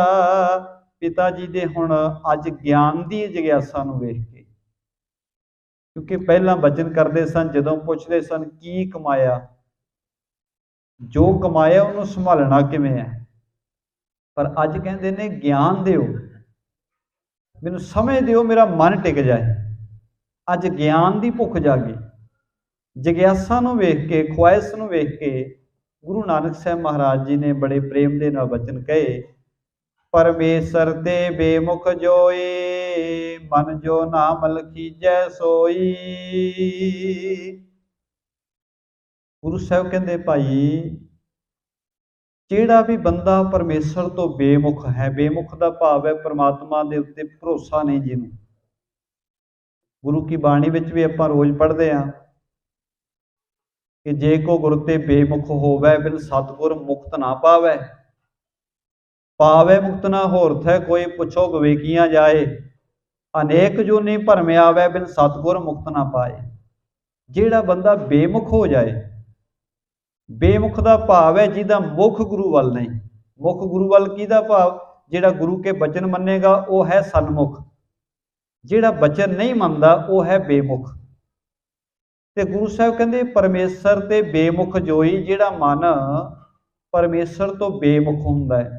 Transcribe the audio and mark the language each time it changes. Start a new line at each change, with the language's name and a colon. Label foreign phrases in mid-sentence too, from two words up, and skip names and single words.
Punjabi: ਪਿਤਾ ਜੀ ਦੇ ਹੁਣ ਅੱਜ ਗਿਆਨ ਦੀ ਜਿਗਿਆਸਾ ਨੂੰ ਵੇਖ ਕੇ, ਕਿਉਂਕਿ ਪਹਿਲਾਂ ਬਚਨ ਕਰਦੇ ਸਨ, ਜਦੋਂ ਪੁੱਛਦੇ ਸਨ ਕੀ ਕਮਾਇਆ, ਜੋ ਕਮਾਇਆ ਉਨ੍ਹੋਂਨੇ ਸੰਭਾਲਣਾ ਕਿਵੇਂ ਹੈ, ਪਰ ਅੱਜ ਕਹਿਤੇ ਨੇ ਗਿਆਨ ਦਿਓ, ਮੈਨੂੰ ਸਮਝ ਦਿਓ, ਮੇਰਾ ਮਨ ਟਿਕ ਜਾਏ। ਅੱਜ ਗਿਆਨ ਕੀ ਭੁੱਖ ਜਾਗੀ। ਜਿਗਿਆਸਾ ਨੂੰ ਵੇਖ ਕੇ, ਖ਼ਾਹਿਸ਼ ਨੂੰ ਵੇਖ ਕੇ ਗੁਰੂ ਨਾਨਕ ਸਾਹਬ ਮਹਾਰਾਜ ਜੀ ਨੇ ਬੜੇ ਪ੍ਰੇਮ ਦੇ ਨਾਲ ਵਚਨ ਕਹੇ,
Braj: परमेसर ते बेमुख जोई, मन जो नाम लखीजै सोई।
Punjabi: ਗੁਰੂ ਸਾਹਬ ਕਹਿਤੇ ਭਾਈ ਜਿਹੜਾ ਭੀ ਬੰਦਾ ਪਰਮੇਸਰ ਤੋ ਬੇਮੁਖ ਹੈ, ਬੇਮੁਖ ਕਾ ਭਾਵ ਹੈ ਪਰਮਾਤਮਾ ਕੇ ਉੱਤੇ ਭਰੋਸਾ ਨਹੀਂ ਜਿਨ੍ਹੋਂ। ਗੁਰੂ ਕੀ ਬਾਣੀ ਵਿਚ ਭੀ ਆਪਾਂ ਰੋਜ਼ ਪੜ੍ਹਤੇ ਹੈਂ ਕਿ ਜੇ ਕੋ ਗੁਰੂ ਤੇ ਬੇਮੁਖ ਹੋਵੈ, ਬਿਨ ਸਤਿਗੁਰ ਮੁਕਤਿ ਨਾ ਪਾਵੈ। ਪਾਵੈ ਮੁਕਤਿ ਨਾ ਹੋਰਥ ਹੈ, ਕੋਈ ਪੁੱਛੋ ਵਿਵੇਕੀਆਂ ਜਾਏ। ਅਨੇਕ ਜੋਨੀ ਭਰਮ ਆਵੈ, ਬਿਨ ਸਤਿਗੁਰ ਮੁਕਤਿ ਨਾ ਪਾਏ। ਜਿਹੜਾ ਬੰਦਾ ਬੇਮੁਖ ਹੋ ਜਾਏ, ਬੇਮੁਖ ਕਾ ਭਾਵ ਹੈ ਜਿਹਦਾ ਮੁਖ ਗੁਰੂ ਵੱਲ ਨਹੀਂ। ਮੁਖ ਗੁਰੂ ਵੱਲ ਕਿਹਦਾ ਭਾਵ, ਜਿਹੜਾ ਗੁਰੂ ਕੇ ਬਚਨ ਮੰਨੇਗਾ ਵਹ ਹੈ ਸਨਮੁਖ, ਜਿਹੜਾ ਬਚਨ ਨਹੀਂ ਮੰਨਦਾ ਵਹ ਹੈ ਬੇਮੁਖ। ਤੇ ਗੁਰੂ ਸਾਹਬ ਕਹਿਤੇ
Braj: परमेसर ते बेमुख जोई,
Punjabi: ਜਿਹੜਾ ਮਨ ਪਰਮੇਸਰ ਤੋ ਬੇਮੁਖ ਹੁੰਦਾ ਹੈ।